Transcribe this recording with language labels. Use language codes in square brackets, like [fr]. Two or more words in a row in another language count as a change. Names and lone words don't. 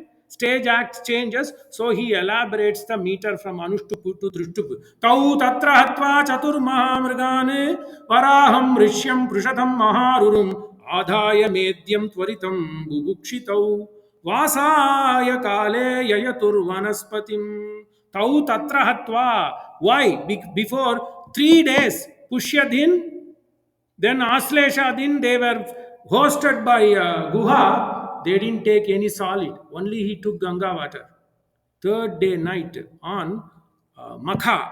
[en] Stage act changes, so he elaborates the meter from Anushtupu to Drishtupu. [sa] Tau tatra hatva chatur mahamrgane varaham rishyam prushatam maharurum adhaya medyam tvaritam bubukshitau vasaya kale yayatur vanaspatim. Tau tatra hatva. [en] Why? Before 3 days, Pushya Din, then Aslesha Din, they were hosted by Guha. They didn't take any solid. Only he took Ganga water. 3rd day night on Makha.